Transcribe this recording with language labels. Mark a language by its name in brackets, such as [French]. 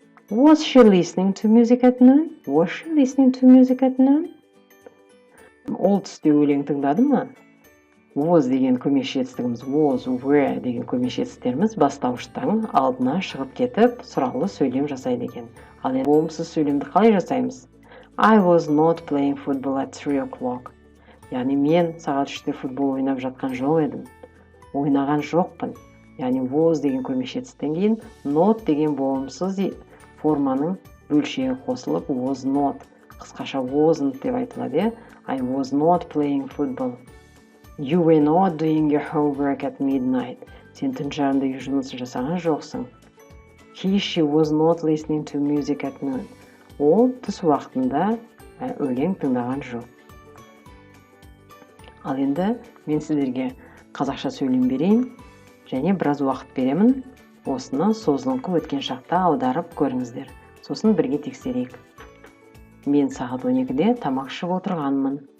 [English] Was she listening to music at noon? Was she listening to music at noon? [Kazakh] Ол түсте өлең тыңдады ма? Was деген көмекші етістігіміз, was, were деген көмекші етістіктеріміз бастауыштың алдына шығып кетіп, сұраулы сөйлем жасайды екен. Ал енді болымсыз сөйлемді қалай жасаймыз? [English] I was not playing football at 3 o'clock. [Kazakh] Яғни мен сағат 3-те футбол ойнап жатқан жоқ едім. Ойнаған жоқпын. Яғни was деген көмекші етістіктен кейін not деген болымсыз форманың бөлшегі қосылып was not. Қысқаша wasn't деп айтылады. [English] I was not playing football. You were not doing your homework at midnight. [Kazakh] Сен түн жарымда үй жұмысын жасаған жоқсың. [English] She was not listening to music at noon. [Kazakh] Ол түс уақытында өлең тыңдаған жоқ. Ал енді мен сіздерге қазақша сөйлем берейін және біраз уақыт беремін. Осыны созылыңқы өткен шақта аударып көріңіздер. Сосын бірге тексерейік. Мен сағат 12-де тамақ ішіп отырғанмын.